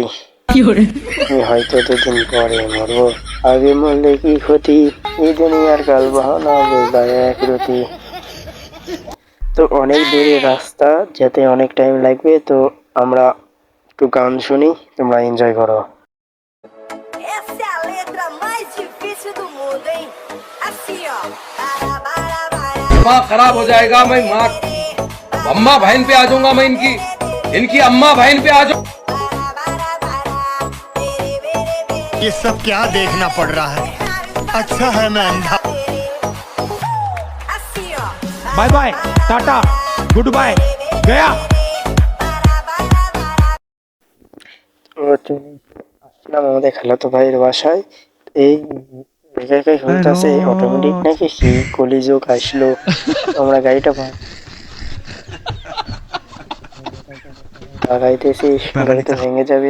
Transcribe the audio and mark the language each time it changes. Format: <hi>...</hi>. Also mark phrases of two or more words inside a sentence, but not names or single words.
<bn>আমি হয়তো দুদিন পরে মরবো, আগে মরলে কি ক্ষতি, এই দুনিয়ার কাল বাহানা বলদায় এক রতি। তো অনেক দূরের রাস্তা, যেতে অনেক টাইম লাগবে, তো আমরা একটু গান শুনি, তোমরা এনজয় করো।</bn> <pt>Essa é a letra mais difícil do mundo, hein? Assim, ó. Bara, bara, bara.</pt> <hi>दिमाग खराब हो जाएगा। मैं माँ अम्मा बहन पे आ जाऊंगा। मैं इनकी अम्मा बहन पे आ जाऊंगा। ये सब क्या देखना पड़ रहा है? अच्छा है मैं अंधा।</hi> <pt>Assim, ó.</pt> <en>bye bye tata good bye गया।</en> <bn>আসলাম আমাদের খালাতো ভাইয়ের বাসায়। এই একাই শুনতেছে অটোমেটিক নাকি কি কলিযুগ আসলো। আমরা গাড়িটা লাগাইতেছি, গাড়িটা ভেঙে যাবে।</bn>